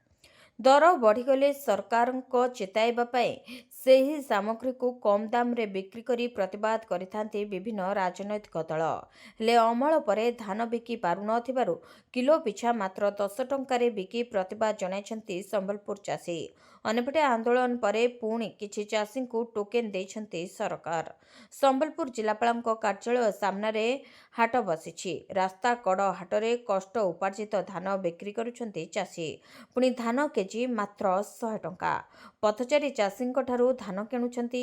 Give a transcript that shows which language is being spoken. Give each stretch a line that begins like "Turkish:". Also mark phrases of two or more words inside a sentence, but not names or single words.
Odia: ଦର ବଢ଼ିଗଲେ ସରକାର କୁ ଚେତାଇବା ପାଇଁ ସେହି ସାମଗ୍ରୀ କୁ କମ ଦାମ ରେ ବିକ୍ରି କରି ପ୍ରତିବାଦ କରିଥାନ୍ତି ବିଭିନ୍ନ ରାଜନୈତିକ ଦଳ। ହେଲେ ଅମଳ ପରେ ଧାନ ବିକି ପାରୁ ନଥିବାରୁ କିଲୋ ପିଛା ମାତ୍ର 10 ଟଙ୍କାରେ ବିକି ପ୍ରତିବାଦ ଜଣାଇଛନ୍ତି ସମ୍ବଲପୁର ଚାଷୀ। ଅନ୍ୟପଟେ ଆନ୍ଦୋଳନ ପରେ ପୁଣି କିଛି ଚାଷୀଙ୍କୁ ଟୋକେନ୍ ଦେଇଛନ୍ତି ସରକାର। ସମ୍ବଲପୁର ଜିଲ୍ଲାପାଳଙ୍କ କାର୍ଯ୍ୟାଳୟ ସାମ୍ନାରେ ହାଟ ବସିଛି। ରାସ୍ତା କଡ଼ ହାଟରେ କଷ୍ଟ ଉପାର୍ଜିତ ଧାନ ବିକ୍ରି କରୁଛନ୍ତି ଚାଷୀ। ପୁଣି ଧାନ କେଜି ମାତ୍ର 100 ଟଙ୍କା। ପଥଚାରୀ ଚାଷୀଙ୍କଠାରୁ ଧାନ କିଣୁଛନ୍ତି।